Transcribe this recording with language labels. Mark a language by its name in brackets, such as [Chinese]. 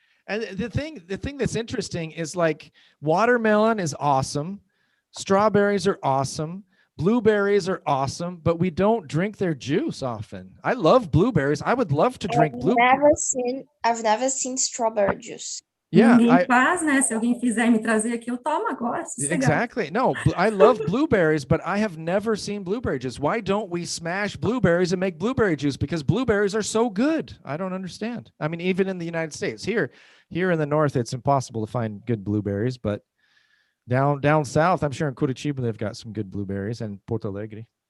[English] And the thing that's interesting is like watermelon is awesome. Strawberries are awesome. Blueberries are awesome, but we don't drink their juice often. I love blueberries. I would love to drink blueberries. I've never seen strawberry juice. Yeah, [Portuguese] Ninguém faz, né? Se alguém fizer me trazer aqui, eu tomo agora. [English] Exactly. No, I love blueberries, but I have never seen blueberry juice. Why don't we smash blueberries and make blueberry juice? Because blueberries are so good. I don't understand. I mean, even in the United States, here in the North, it's impossible to find good blueberries, but down south, I'm sure in Curitiba, they've got some good blueberries, and Porto Alegre.